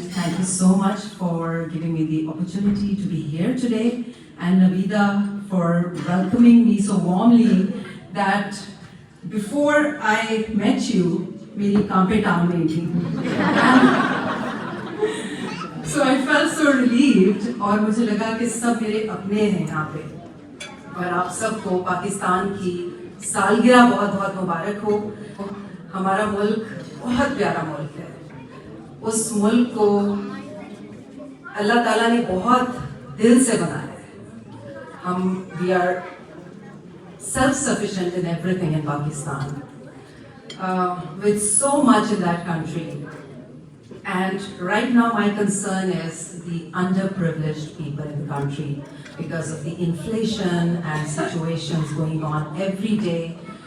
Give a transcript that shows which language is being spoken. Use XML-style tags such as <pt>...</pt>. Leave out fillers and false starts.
<en>Thank you so much for giving me the opportunity to be here today. And Navida for welcoming me so warmly that before I met you,</en> <hi>मेरी कांपे टांग रही थी.</hi> <en>So I felt so relieved</en> <hi>और मुझे लगा कि सब मेरे अपने हैं यहाँ पे. और आप सबको पाकिस्तान की सालगिरह बहुत बहुत मुबारक हो. हमारा मुल्क बहुत प्यारा मुल्क है. उस मुल्क को अल्लाह ताला ने बहुत दिल से बनाया है.</hi> <en>we are self-sufficient in everything in Pakistan. With so much in that country. And right now my concern is the underprivileged people in the country because of the inflation and situations going on every day.</en>